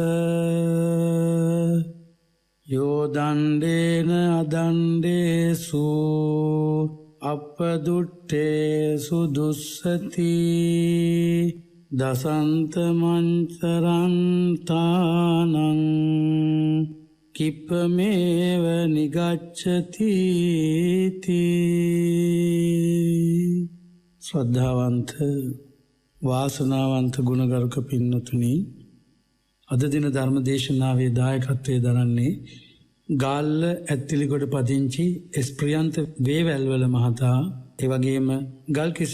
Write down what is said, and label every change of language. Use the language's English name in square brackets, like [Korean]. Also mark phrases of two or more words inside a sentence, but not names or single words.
[Pali] යෝ දණ්ඩේන අදණ්ඩේසු අපදුට්ඨේසු දුස්සති දසන්ත මංචරන්තානං කිප්පමේව නිගච්ඡති [Sinhala] ශ්‍රද්ධාවන්ත වාසනාවන්ත ගුණගරුක පින්නතුනි අද දින ධර්ම දේශනාවේ දායකත්වයේ දරන්නේ ගාල්ල ඇත්තිලිගොඩ පදිංචි එස් ප්‍රියන්ත වේවැල්වල මහතා ඒ වගේම ගල්කිස්ස